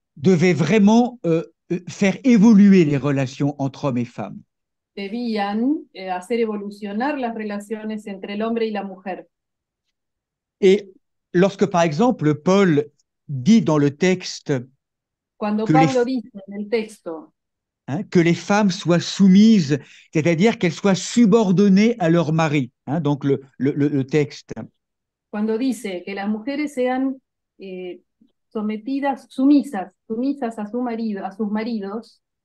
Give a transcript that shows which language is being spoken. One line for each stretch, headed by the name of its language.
French: devait vraiment faire évoluer les relations entre hommes et femmes.
Spanish: debían hacer evolucionar las relaciones entre el hombre y la mujer.
French: Et lorsque, par exemple, Paul dit dans le texte
Spanish: Cuando que Pablo dice en el texto
French: que les femmes soient soumises, c'est-à-dire qu'elles soient subordonnées à leur mari, donc le texte.
Spanish: Cuando dice que las mujeres sean sometidas, sumisas a su marido, a sus maridos,